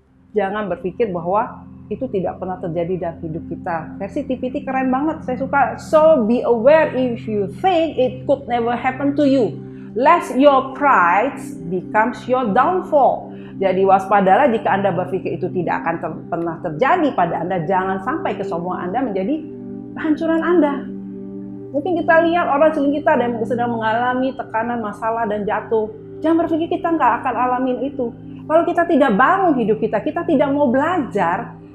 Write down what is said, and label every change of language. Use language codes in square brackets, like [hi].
[id] Jangan berpikir bahwa itu tidak pernah terjadi dalam hidup kita. Versi TPT keren banget, saya suka. [en] So be aware if you think it could never happen to you. Lest your pride becomes your downfall. [id] Jadi waspadalah jika Anda berpikir itu tidak akan pernah terjadi pada Anda. Jangan sampai kesombongan Anda menjadi kehancuran Anda. Mungkin kita lihat orang sekeliling kita yang sedang mengalami tekanan, masalah, dan jatuh. Jangan berpikir kita nggak akan alamin itu. Kalau kita tidak bangun hidup kita tidak mau belajar,